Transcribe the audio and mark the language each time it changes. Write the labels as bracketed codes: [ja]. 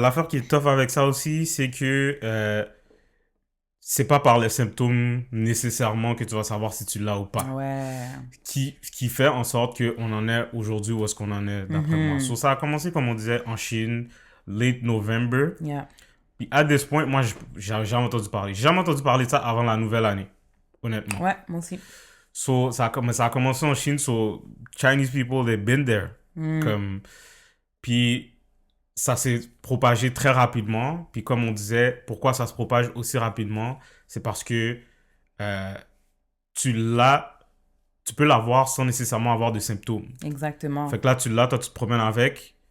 [fr] L'affaire qui est tough avec ça aussi, c'est que c'est pas par les symptômes nécessairement que tu vas savoir si tu l'as ou pas. Ouais. Qui fait en sorte qu'on en est aujourd'hui où est-ce qu'on en est, d'après moi. So, ça a commencé, comme on disait, en Chine, [en] late November. Yeah. [fr] Puis, à [en] this point, [fr] moi, j'ai jamais entendu parler. J'ai jamais entendu parler de ça avant la nouvelle année, honnêtement. Ouais, moi aussi. So, ça a commencé en Chine, so, [en] Chinese people, they've been there. [fr] Puis, ça s'est propagé très rapidement. Puis, comme on disait, pourquoi ça se propage aussi rapidement? C'est parce que tu peux l'avoir sans nécessairement avoir de symptômes. Exactement. Fait que là, tu l'as, toi, tu te promènes avec.